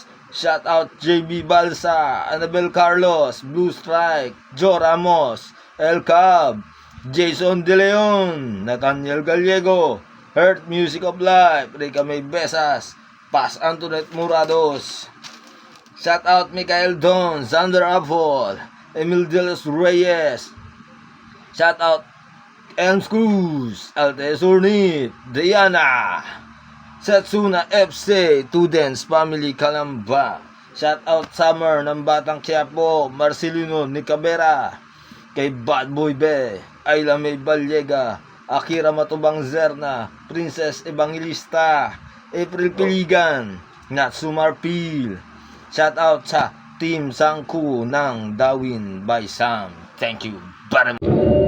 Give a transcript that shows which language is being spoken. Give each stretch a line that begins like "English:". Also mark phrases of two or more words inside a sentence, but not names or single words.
English: Shoutout JB Balsa, Annabel Carlos, Blue Strike, Joe Ramos, El Cab, Jason De Leon, Nathaniel Gallego, Heart Music of Life, Rica May Besas, Paz Antoinette Murados. Shoutout Mikael Don, Xander Apple, Emil De Los Reyes. Shoutout Elms Cruz, Altes Urnit, Diana, Setsuna FC, Tudens Family Calamba. Shoutout Summer ng Batang Quiapo, Marcelino Nicabera, kay Bad Boy Be, Ayla May Ballega, Akira Matubang Zerna, Princess Evangelista, April Piligan, Natsumar Pil. Shoutout sa Team Sangku ng Dawin by Sam. Thank you very much.